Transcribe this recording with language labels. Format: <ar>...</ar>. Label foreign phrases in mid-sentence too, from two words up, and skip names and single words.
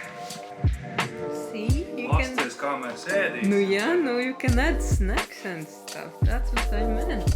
<en>See, you can...</en> <lv>Pasties, kā mēs ēdīsim. Nu jā,</lv> <en>you can add snacks and stuff. That's what I meant.</en>